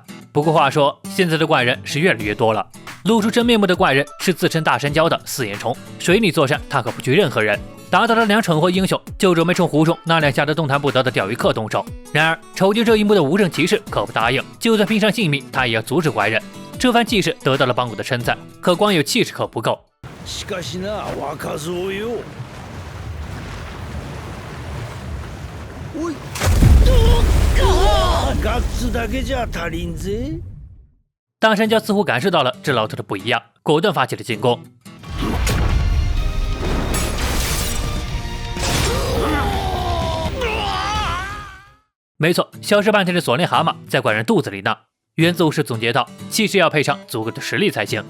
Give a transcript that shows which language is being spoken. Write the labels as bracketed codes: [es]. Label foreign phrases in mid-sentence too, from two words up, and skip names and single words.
[zh] 不过话说，现在的怪人是越来越多了，露出真面目的怪人是自称大山鲛的4眼虫，水里作战他可不惧任何人。” 打倒了2蠢货英雄，就准备冲湖中那2吓得动弹不得的钓鱼客动手。然而瞅见这一幕的无证骑士可不答应，就算拼上性命，他也要阻止怪人。这番气势得到了邦古的称赞，可光有气势可不够。 [ja] しかしな、若造よ。おい、ガッツだけじゃ足りんぜ。 [zh] 大山鲛似乎感受到了这老头的不一样，果断发起了进攻。没错，消失半天的索内蛤蟆在怪人肚子里呢。原子武士总结道：“气势要配上足够的实力才行。”